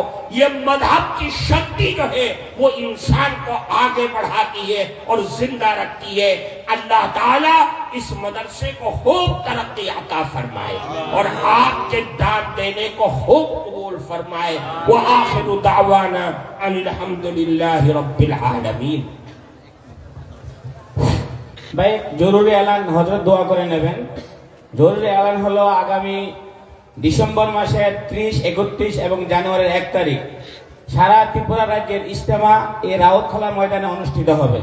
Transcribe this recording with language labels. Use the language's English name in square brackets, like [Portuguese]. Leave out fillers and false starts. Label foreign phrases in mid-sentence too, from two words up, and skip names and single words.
[Urdu] یہ مذہب کی شکتی جو ہے وہ انسان کو آگے بڑھاتی ہے اور زندہ رکھتی ہے۔ اللہ تعالیٰ اس مدرسے کو خوب ترقی عطا فرمائے اور آپ کے دان دینے کو خوب قبول فرمائے۔ [Arabic] وآخر دعوانا ان الحمدللہ رب العالمین۔ [Bangla] ভাই জরুরি এলান হযরত দোয়া করে নেবেন। জরুরি এলান হলো আগামী ডিসেম্বর মাসের 30, 31 এবং জানুয়ারির 1 তারিখ সারা ত্রিপুরা রাজ্যের ইজতেমা এই রাউতখোলা ময়দানে অনুষ্ঠিত হবে।